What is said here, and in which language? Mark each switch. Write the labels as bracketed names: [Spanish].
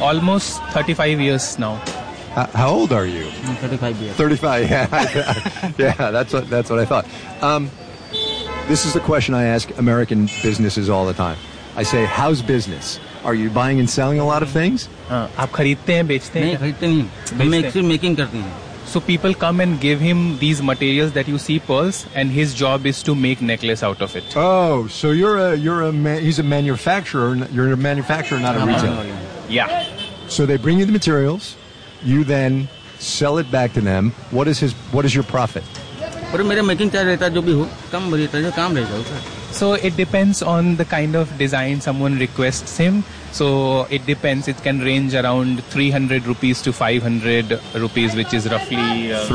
[English] Almost 35 years now. How old are you? 35 years. 35, yeah. Yeah, that's what I thought. This is the question I ask American businesses all the time. I say, how's business? Are you buying and selling a lot of things? [Hindi] आप खरीदते हैं बेचते हैं नहीं खरीदते नहीं हम actually making करते हैं [English] so people come and give him these materials that you see pearls and his job is to make necklace out of it oh so you are manufacturer not a retailer या so they bring you the materials you then sell it back to them what is your profit [Hindi] और मेरा making charge रहता है जो भी हो कम रहता है जो काम रहता है [English] So it depends on the kind of design someone requests him. So it depends. It can range around 300 rupees to 500 rupees, which is roughly...